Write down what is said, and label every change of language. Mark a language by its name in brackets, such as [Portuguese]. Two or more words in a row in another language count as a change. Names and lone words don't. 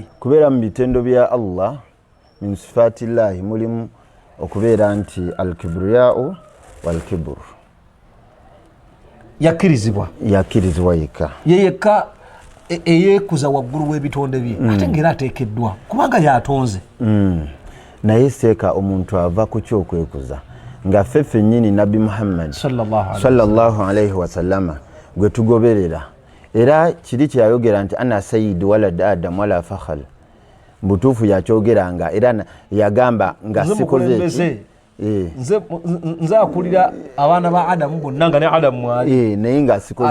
[Ganda] kubeera mu bitendo bya Allah [Arabic] من صفات الله [Ganda] mulimu okubeera nti [Arabic] الكبرياء والكبر [Ganda] yakkirizibwa yekka yekka eyeekuza waggulu w'ebitonde bye ate ng'era ateekeddwa kubanga yatonze naye seeka omuntu ava ku kyokwekuza nga ffe nnyini Nabbi Muhammad [Arabic] صلى الله عليه وسلم [Ganda] gwe tugoberera era kiri kyeyayogera nti [Arabic] أنا سيد ولد آدم ولا فخر [Ganda] mbutuufu yakyogeranga era yagamba nga sikoze nze akulira abaana ba Adamu bonna nga ne Adamu mwali naye nga sikoze